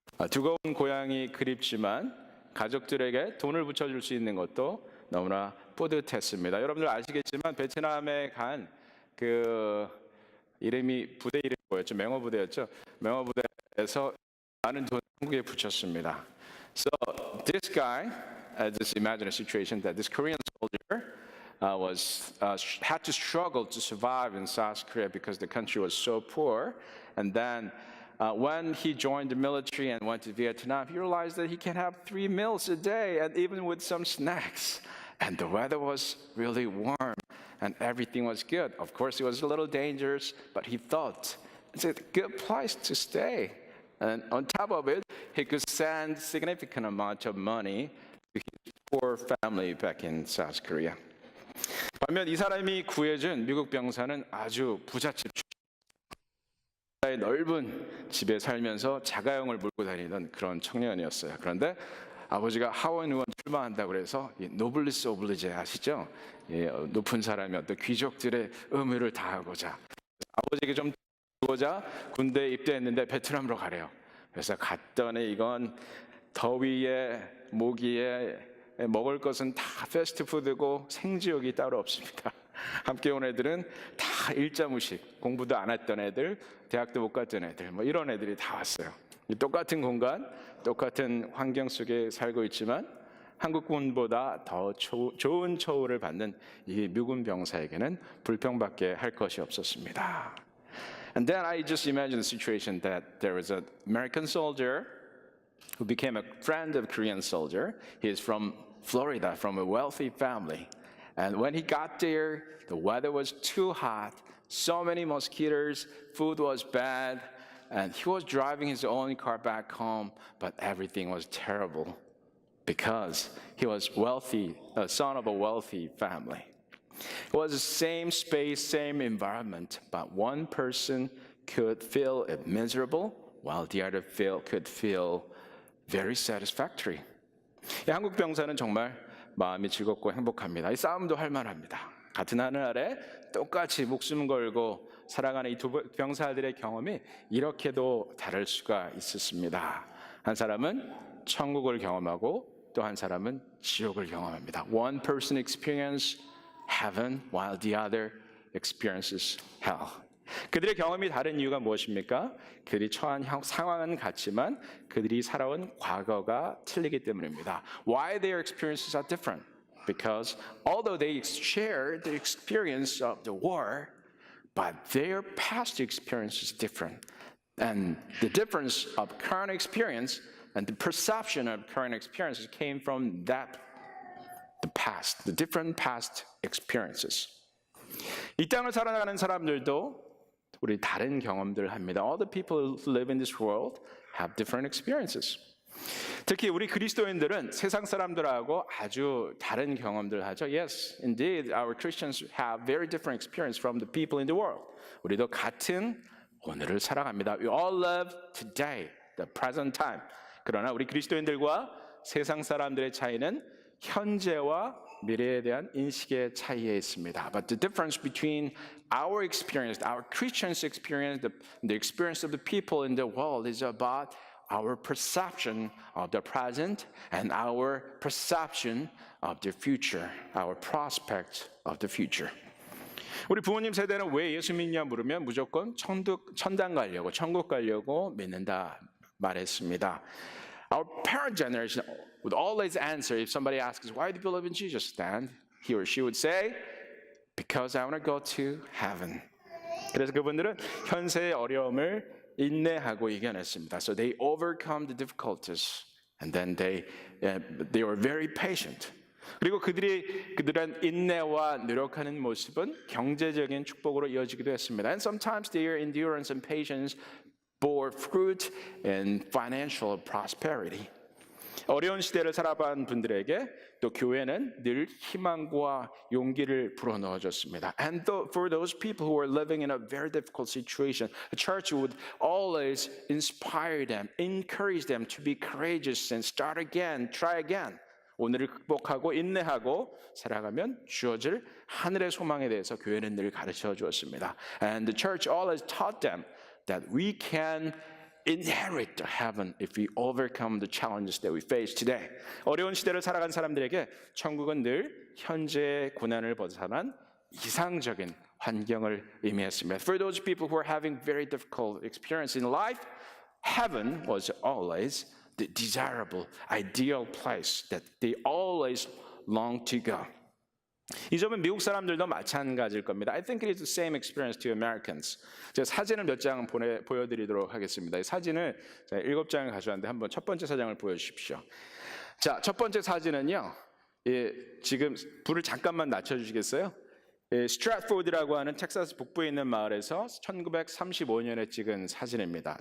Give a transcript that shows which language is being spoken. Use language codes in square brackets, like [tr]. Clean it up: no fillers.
[ko] 두꺼운 고향이 그립지만 가족들에게 돈을 붙여줄 수 있는 것도 너무나 뿌듯했습니다. 여러분들 아시겠지만 베트남에 간 그 이름이 부대 이름이 뭐였죠? 맹어부대였죠. 맹어부대에서 많은 돈 한국에 붙였습니다. [en] So this guy, just imagine a situation that this Korean soldier had to struggle to survive in South Korea because the country was so poor, and then when he joined the military and went to Vietnam, he realized that he can have 3 meals a day, and even with some snacks. And the weather was really warm, and everything was good. Of course, it was a little dangerous, but he thought it's a good place to stay. And on top of it, he could send significant amount of money to his poor family back in South Korea. [ko] 반면 이 사람이 구해준 미국 병사는 아주 부잣집 넓은 집에 살면서 자가용을 몰고 다니던 그런 청년이었어요. 그런데 아버지가 하원 의원 출마한다고 그래서 노블리스 오블리제 아시죠? 높은 사람이 어떤 귀족들의 의무를 다하고자 아버지에게 좀 주고자 군대에 입대했는데 베트남으로 가래요. 그래서 갔더니 이건 더위에 모기에 먹을 것은 다 패스트푸드고 생지역이 따로 없습니다. 함께 온 애들은 다 일자무식, 공부도 안 했던 애들, 대학도 못 갔던 애들, 뭐 이런 애들이 다 왔어요. 똑같은 공간, 똑같은 환경 속에 살고 있지만 한국군보다 더 좋은 처우를 받는 이 미군 병사에게는 불평밖에 할 것이 없었습니다. [en] And then I just imagine the situation that there was an American soldier who became a friend of a Korean soldier. He is from Florida, from a wealthy family. And when he got there, the weather was too hot, so many mosquitoes, food was bad, and he was driving his own car back home, but everything was terrible because he was wealthy, a son of a wealthy family. It was the same space, same environment, but one person could feel it miserable, while the other could feel very satisfactory. [ko] 이 한국 병사는 정말 마음이 즐겁고 행복합니다. 이 싸움도 할 만합니다. 같은 하늘 아래 똑같이 목숨 걸고 살아가는 이 두 병사들의 경험이 이렇게도 다를 수가 있었습니다. 한 사람은 천국을 경험하고 또 한 사람은 지옥을 경험합니다. [en] One person experiences heaven while the other experiences hell. [ko] 그들의 경험이 다른 이유가 무엇입니까? 그들이 처한 상황은 같지만 그들이 살아온 과거가 틀리기 때문입니다. [en] Why their experiences are different? Because although they share the experience of the war, but their past experience is different. And the difference of current experience and the perception of current experiences came from the past, the different past experiences. [ko] 이 땅을 살아가는 사람들도 우리 다른 경험들을 합니다. [en] All the people who live in this world have different experiences. [ko] 특히 우리 그리스도인들은 세상 사람들하고 아주 다른 경험들을 하죠. [en] Yes, indeed, our Christians have very different experience from the people in the world. [ko] 우리도 같은 오늘을 살아갑니다. [en] We all live today, the present time. [ko] 그러나 우리 그리스도인들과 세상 사람들의 차이는 현재와 미래에 대한 인식의 차이에 있습니다. [en] But the difference between our experience, our Christians' experience, the experience of the people in the world is about our perception of the present and our perception of the future, our prospect of the future. [ko] 우리 부모님 세대는 왜 예수 믿냐 물으면 무조건 천당 가려고, 천국 가려고 믿는다 말했습니다. [en] Our parent generation would always answer if somebody asks, why do you believe in Jesus? Then he or she would say, because I want to go to heaven. [ko] 그래서 그분들은 현세의 어려움을 인내하고 이겨냈습니다. [en] So they overcome the difficulties and then they were very patient. [ko] 그리고 그들은 인내와 노력하는 모습은 경제적인 축복으로 이어지기도 했습니다. [en] And sometimes their endurance and patience bore fruit in financial prosperity. [ko] 어려운 시대를 살아본 분들에게 또 교회는 늘 희망과 용기를 불어넣어줬습니다. [en] And for those people who were living in a very difficult situation, the church would always inspire them, encourage them to be courageous and start again, try again. [ko] 오늘을 극복하고 인내하고 살아가면 주어질 하늘의 소망에 대해서 교회는 늘 가르쳐 주었습니다. [en] And the church always taught them that we can inherit the heaven if we overcome the challenges that we face today. [ko] 어려운 시대를 살아간 사람들에게 천국은 늘 현재의 고난을 벗어난 이상적인 환경을 의미했습니다. [en] For those people who are having very difficult experience in life, heaven was always the desirable, ideal place that they always long to go. [ko] 이 점은 미국 사람들도 마찬가지일 겁니다. [en] I think it is the same experience to Americans. [ko] 제가 사진을 몇 장 보여드리도록 하겠습니다. 이 사진을 제가 7장을 가져왔는데 한번 첫 번째 사진을 보여주십시오. 자, 첫 번째 사진은요. 지금 불을 잠깐만 낮춰주시겠어요? 스트래트포드라고 하는 텍사스 북부에 있는 마을에서 1935년에 찍은 사진입니다.